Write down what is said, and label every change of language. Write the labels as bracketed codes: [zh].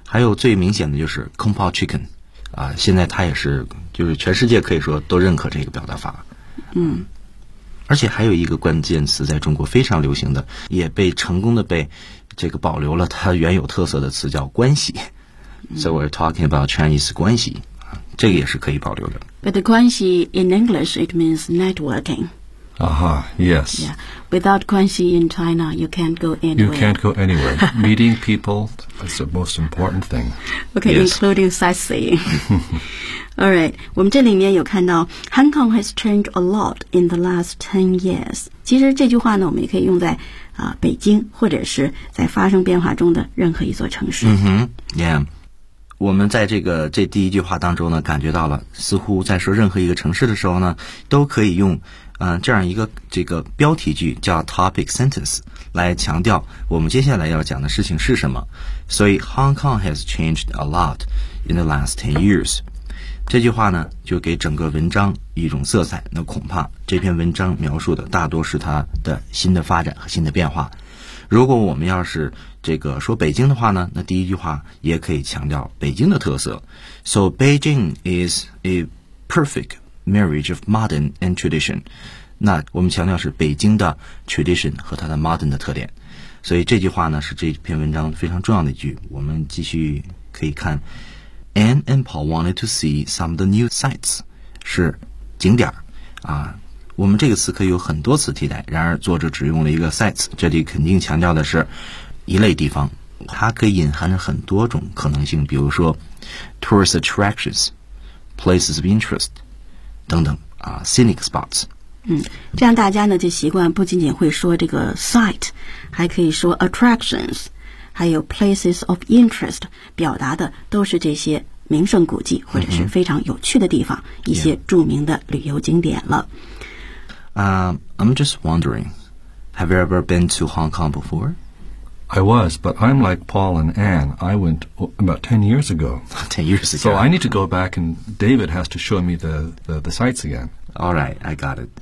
[zh] 还有最明显的就是 kung pao chicken 啊，现在它也是就是全世界可以说都认可这个表达法。嗯，而且还有一个关键词在中国非常流行的，也被成功的被这个保留了它原有特色的词叫关系。 [en] So we're talking about Chinese [zh] 关系，这个也是可以保留的。 [en] But the 关系 in English, it means networking. Uh-huh, yes. Yeah. Without 关系 in China, you can't go anywhere. You can't go anywhere. Meeting people is the most important thing. Okay,、 yes. including sightseeing. All right, [zh] 我们这里面有看到 [en] Hong Kong has changed a lot in the last 10 years. [zh] 其实这句话呢，我们也可以用在北京或者是在发生变化中的任何一座城市。 [en] Mm-hmm. Yeah. [zh] 我们在这第一句话当中呢，感觉到了似乎在说任何一个城市的时候呢，都可以用这样一个这个标题句叫 topic sentence 来强调我们接下来要讲的事情是什么。所以 [en] Hong Kong has changed a lot in the last 10 years [zh] 这句话呢就给整个文章一种色彩，那恐怕这篇文章描述的大多是它的新的发展和新的变化。如果我们要是这个说北京的话呢，那第一句话也可以强调北京的特色。 [en] So Beijing is a perfect marriage of modern and tradition. [zh] 那我们强调是北京的 tradition 和它的 modern 的特点。所以这句话呢是这篇文章非常重要的一句。我们继续可以看 [en] Anne and Paul wanted to see some of the new sites. [zh] 是景点啊。我们这个词可以有很多词替代，然而作者只用了一个 sites， 这里肯定强调的是一类地方，它可以隐含着很多种可能性，比如说 tourist attractions， places of interest 等等啊， scenic spots。嗯，这样大家呢就习惯不仅仅会说这个 site， 还可以说 attractions， 还有 places of interest， 表达的都是这些名胜古迹或者是非常有趣的地方、嗯、一些著名的旅游景点了。 [en] I'm just wondering, have you ever been to Hong Kong before? I was, but I'm like Paul and Anne. I went about 10 years ago. 10 years ago. So I need to go back and David has to show me the sights again. All right, I got it.、